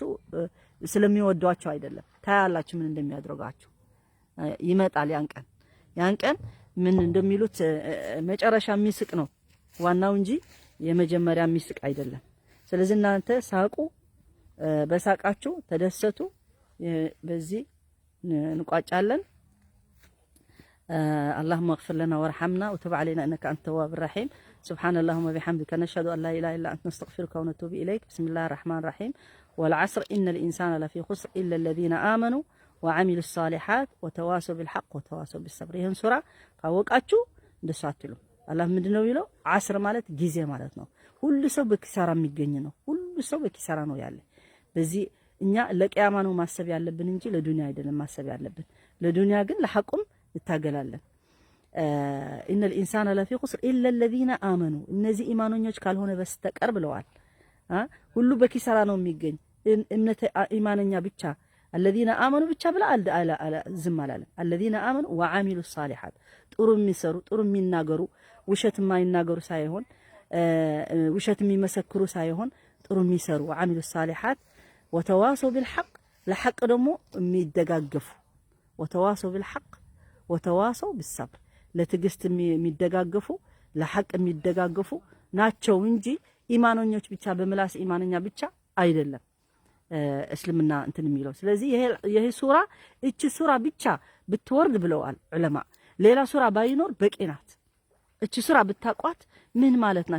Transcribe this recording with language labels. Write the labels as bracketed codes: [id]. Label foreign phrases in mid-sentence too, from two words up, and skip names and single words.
[am] ስለሚወዷቸው አይደለም፣ ታያላችሁ ምን እንደሚያደርጋችሁ። ይመጣል ያን ቀን ምን እንደሚሉት መጨረሻ የሚስቅ ነው ዋናው እንጂ የመጀመሪያ የሚስቅ አይደለም። ስለዚህ እናንተ ሳቁ፣ በሳቃችሁ ተደሰቱ። በዚህ እንቋጫለን። [ar] اللهم اغفر لنا وارحمنا وتب علينا انك انت التواب الرحيم. سبحان اللهم وبحمدك نشهد ان لا اله الا انت نستغفرك ونتوب اليك. بسم الله الرحمن الرحيم. والعصر ان الانسان لفي خسر الا الذين امنوا وعملوا الصالحات وتواصوا بالحق وتواصوا بالصبر. [am] ይሄን ሱራ ካወቃችሁ እንደሱ አትሉ። አላህ ምንድነው ይለው? ዓስር ማለት ጊዜ ማለት ነው። ሁሉ ሰው በኪሳራ የሚገኝ ነው። ሁሉ ሰው በኪሳራ ነው ያለ። በዚህ እኛ ለቂያማ ነው ማሰብ ያለብን እንጂ ለዱንያ አይደለም ማሰብ ያለብን። ለዱንያ ግን ለሐቁም እንታገላለን። ኢነ [ar] الانسان لفي خسر الا الذين امنوا [am] እነዚህ ኢማኖኞች ካልሆነ በስተቀር ብለዋል። ሁሉ በኪሳራ ነው የሚገኝ። እምነት ኢማንኛ ብቻ [ar] الذين امنوا [am] ብቻ ብላ ዝም አላለም። [ar] الذين امنوا وعملوا الصالحات [am] ጥሩ የሚሰሩ ጥሩ የሚናገሩ ውሸት የማይናገሩ ሳይሆን ውሸት የሚመሰክሩ ሳይሆን ጥሩ የሚሰሩ [ar] وعملوا الصالحات وتواصوا بالحق [am] ለሐቅ ደግሞ የሚደጋገፉ [ar] وتواصوا بالحق وتواصوا بالصبر [am] ለትግስት የሚደጋገፉ ለሐቅ የሚደጋገፉ ናቸው እንጂ ኢማኖኞች ብቻ በምላስ ኢማንኛ ብቻ አይደለም እስልምና እንትን የሚለው። ስለዚህ ይሄ ሱራ እቺ ሱራ ብቻ ብትወርድ ብለዋል ዑለማ፣ ሌላ ሱራ ባይኖር በቂ ናት። እቺ ሱራ ብታቋት ምን ማለት ናት?